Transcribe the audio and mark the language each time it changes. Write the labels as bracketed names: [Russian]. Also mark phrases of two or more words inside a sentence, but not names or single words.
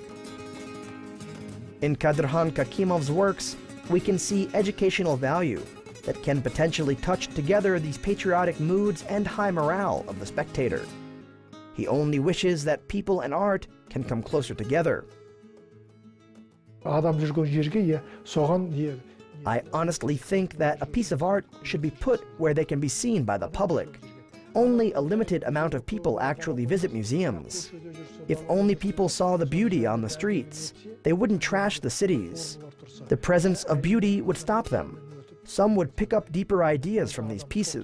[English] In Kadyrkhan Kakimov's works, we can see educational value that can potentially touch together these patriotic moods and high morale of the spectator. He only wishes that people and art can come closer together. [Kazakh] Адам жүрген жерге соған [English] I honestly think that a piece of art should be put where they can be seen by the public. Only a limited amount of people actually visit museums. If only people saw the beauty on the streets, they wouldn't trash the cities. The presence of beauty would stop them. Some would pick up deeper ideas from these pieces.